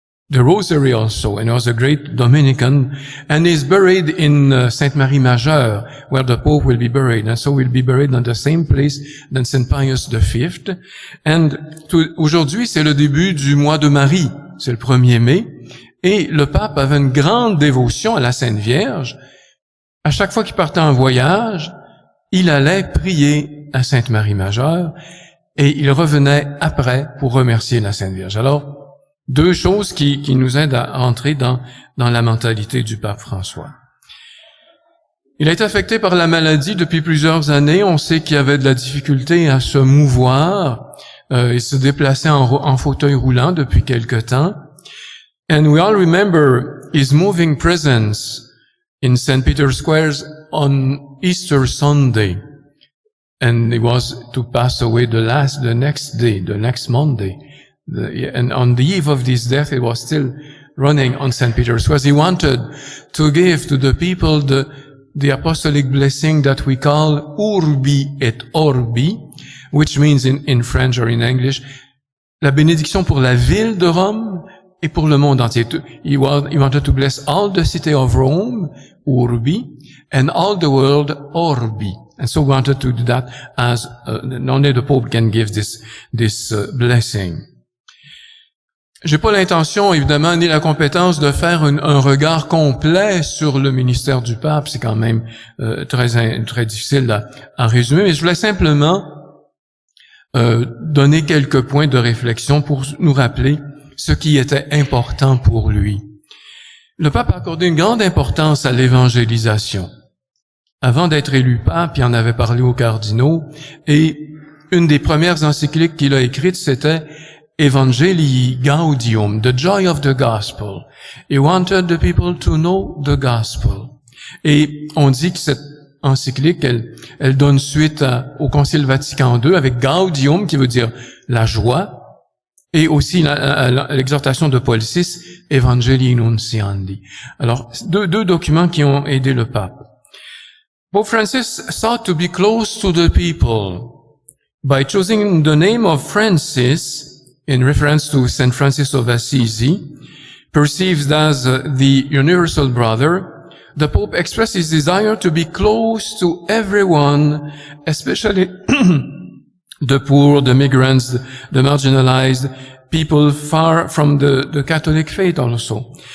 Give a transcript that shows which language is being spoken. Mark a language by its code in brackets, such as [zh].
[en] the Rosary also, and he was a great Dominican, and he's buried in Sainte Marie Majeure, where the Pope will be buried, and so will be buried on the same place than Saint Pius V. [fr] And aujourd'hui, c'est le début du mois de Marie, c'est le 1er mai, et le pape avait une grande dévotion à la Sainte Vierge. À chaque fois qu'il partait en voyage, il allait prier à Sainte Marie Majeure, et il revenait après pour remercier la Sainte Vierge. Alors, 2 choses qui nous aident à entrer dans la mentalité du pape François. Il a été affecté par la maladie depuis plusieurs années. On sait qu'il y avait de la difficulté à se mouvoir. Il se déplaçait en fauteuil roulant depuis quelque temps. [en] And we all remember his moving presence in St. Peter's Square on Easter Sunday. And he was to pass away the next Monday. And on the eve of this death, he was still running on St. Peter's Square. He wanted to give to the people the apostolic blessing that we call Urbi et Orbi, which means in French or in English, [fr] la bénédiction pour la ville de Rome et pour le monde entier. [en] He wanted to bless all the city of Rome, Urbi, and all the world, Orbi. And so we wanted to do that as only the Pope can give this blessing. [fr] J'ai pas l'intention, évidemment, ni la compétence de faire un regard complet sur le ministère du pape. C'est quand même très difficile à résumer. Mais je voulais simplement donner quelques points de réflexion pour nous rappeler ce qui était important pour lui. Le pape a accordé une grande importance à l'évangélisation. Avant d'être élu pape, il en avait parlé aux cardinaux, et une des premières encycliques qu'il a écrites, c'était Evangelii Gaudium, [en] the joy of the gospel. He wanted the people to know the gospel. [fr] Et on dit que cette encyclique, elle donne suite au Concile Vatican II avec Gaudium, qui veut dire la joie, Et aussi l'exhortation de Paul VI, Evangelii Nunciandi. Alors, deux documents qui ont aidé le pape. [en] Pope Francis sought to be close to the people by choosing the name of Francis in reference to Saint Francis of Assisi, perceived as the universal brother. The Pope expressed his desire to be close to everyone, especially the poor, the migrants, the marginalized, people far from the Catholic faith also.